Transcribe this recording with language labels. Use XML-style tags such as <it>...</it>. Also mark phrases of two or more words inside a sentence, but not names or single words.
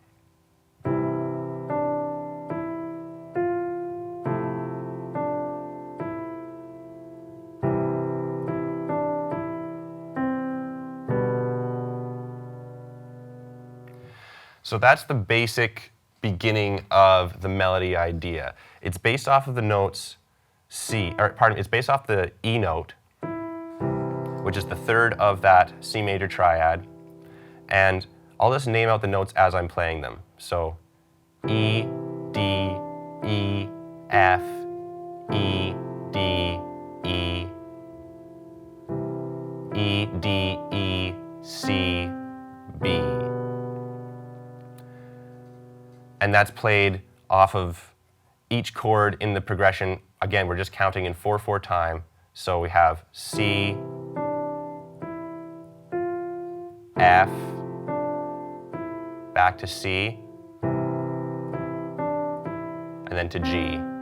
<en>So that's the basic beginning of the melody idea. It's based off of the notes it's based off the E note, which is the 3rd of that C major triad. And I'll just name out the notes as I'm playing them. So E, D, E, F, E, D, E, E, D, E, C, B. And that's played off of each chord in the progression. Again, we're just counting in 4/4 time. So we have C, F, back to C, and then to G.</en>